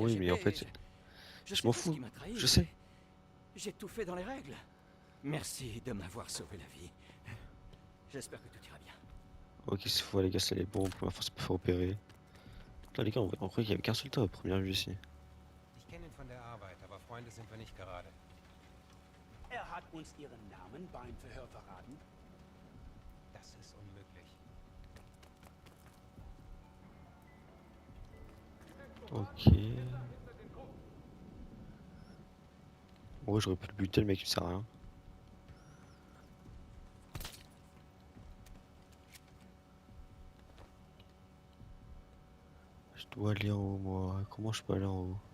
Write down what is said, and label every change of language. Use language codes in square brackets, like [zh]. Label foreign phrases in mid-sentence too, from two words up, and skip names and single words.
[fr] Oui, mais en fait, je m'en fous. Je sais. J'ai tout fait dans les règles. Merci de m'avoir sauvé la vie. J'espère que tout ira bien. Ok, c'est faux, les gars, c'est les bons. Première fois, c'est pas faire opérer. Là, les gars, on croyait qu'il y avait qu'un seul tas à première vue ici. [de] Ich kenne ihn von der Arbeit, aber Freunde sind wir nicht gerade. Hat uns Ihren Namen beim Verhör verraten? Das ist unmöglich. Ok. [fr] Ouais, j'aurais pu le buter, le mec, il sert à rien. Je dois aller en haut, moi. Comment je peux aller en haut?